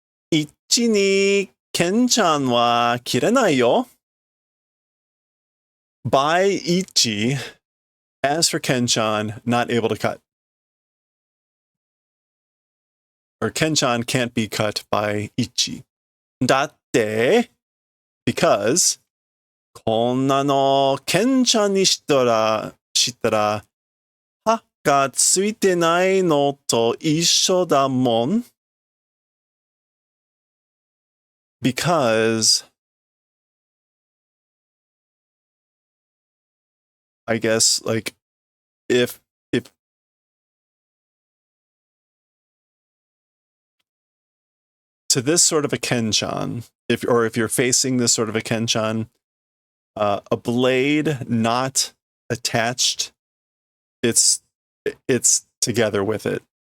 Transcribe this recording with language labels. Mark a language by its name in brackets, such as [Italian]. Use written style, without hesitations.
[Japanese] Ichi ni Ken-chan wa kirenai yo. [English] By Ichi. As for Ken-chan, not able to cut. Or Ken-chan can't be cut by Ichi. [Japanese] Datte, because こんなのKen-chanにしたら歯がついてないのと一緒だもん。 [English] Because I guess like if to this sort of a Ken-chan, if you're facing this sort of a Ken-chan, a blade not attached, it's together with it.